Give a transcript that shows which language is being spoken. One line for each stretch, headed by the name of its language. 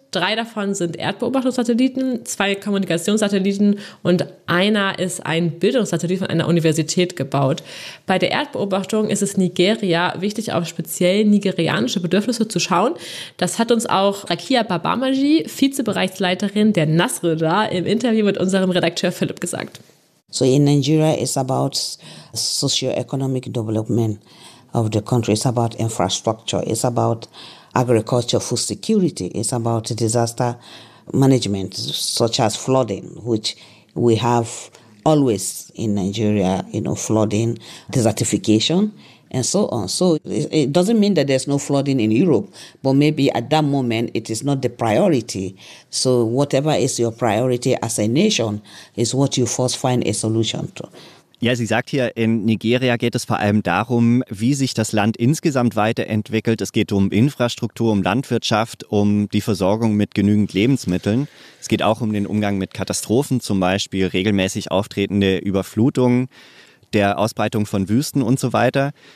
German: 3 davon sind Erdbeobachtungssatelliten, 2 Kommunikationssatelliten und einer ist ein Bildungssatellit von einer Universität gebaut. Bei der Erdbeobachtung ist es Nigeria wichtig, auf speziell nigerianische Bedürfnisse zu schauen. Das hat uns auch Rakia Babamaji, Vizebereichsleiterin der NASRDA, im Interview mit unserem Redakteur Philipp gesagt.
English: So in Nigeria it's about socio-economic development of the country, it's about infrastructure, it's about agriculture, food security, it's about disaster management, such as flooding, which we have always in Nigeria, flooding, desertification, and so on. So it doesn't mean that there's no flooding in Europe, but maybe at that moment it is not the priority. So whatever is your priority as a nation is what you first find a solution to.
German: Ja, sie sagt hier, in Nigeria geht es vor allem darum, wie sich das Land insgesamt weiterentwickelt. Es geht um Infrastruktur, um Landwirtschaft, um die Versorgung mit genügend Lebensmitteln. Es geht auch um den Umgang mit Katastrophen, zum Beispiel regelmäßig auftretende Überflutungen, der Ausbreitung von Wüsten und so weiter.